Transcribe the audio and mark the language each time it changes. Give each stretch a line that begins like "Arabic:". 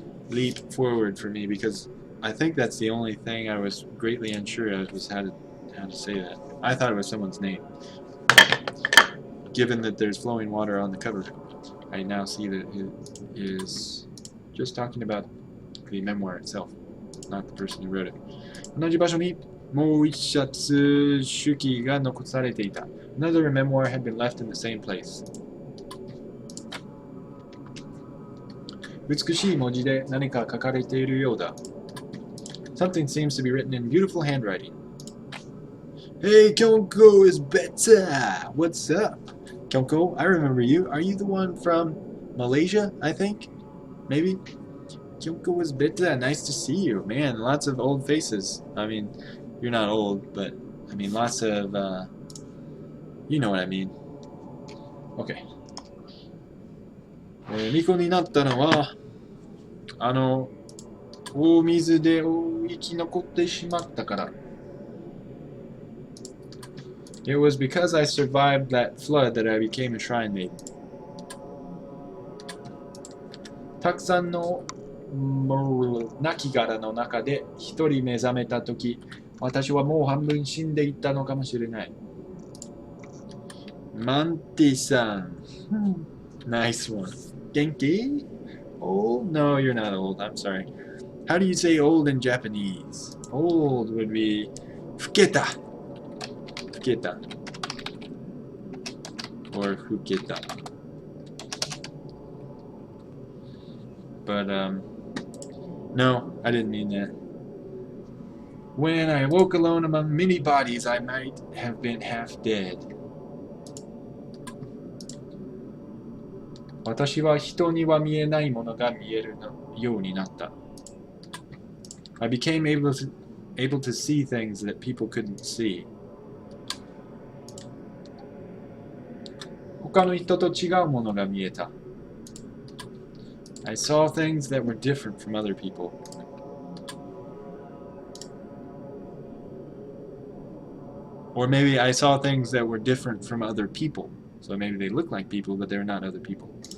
English: leap forward for me because I think that's the only thing I was greatly unsure of was how to say that. I thought it was someone's name. Given that there's flowing water on the cover, I now see that it is just talking about the memoir itself, not the person who wrote it.
Japanese: 同じ場所にもう一冊手記が残されていた。
English: Another memoir had been left in the same place.
Japanese: 美しい文字で何か書かれているようだ。
English: Something seems to be written in beautiful handwriting. Hey, Kyonko is better! What's up? Kyonko, I remember you. Are you the one from Malaysia, I think? Maybe? Kyonko is better. Nice to see you. Man, lots of old faces. I mean, you're not old, but I mean, lots of, you know what I mean. Okay.
Japanese: 巫女になったのは、大水で生き残ってしまったから。
English: It was because I survived that flood that I became a shrine maiden.
Japanese: たくさんの亡骸の中で一人目覚めたとき、私はもう半分死んでいたのかもしれない。
English: マンティさん。Nice one. Genki? Old? No, you're not old. I'm sorry. How do you say old in Japanese? Old would be fuketa. Fuketa. Or fuketa. But, no, I didn't mean that. When I woke alone among many bodies, I might have been half dead.
Japanese: 私は人には見えないものが見えるようになった。
English: I became able to see things that people couldn't see.
Japanese: 他の人と違うものが見えた。
English: I saw things that were different from other people. Or maybe I saw things that were different from other people. So maybe they look like people, but they're not other people.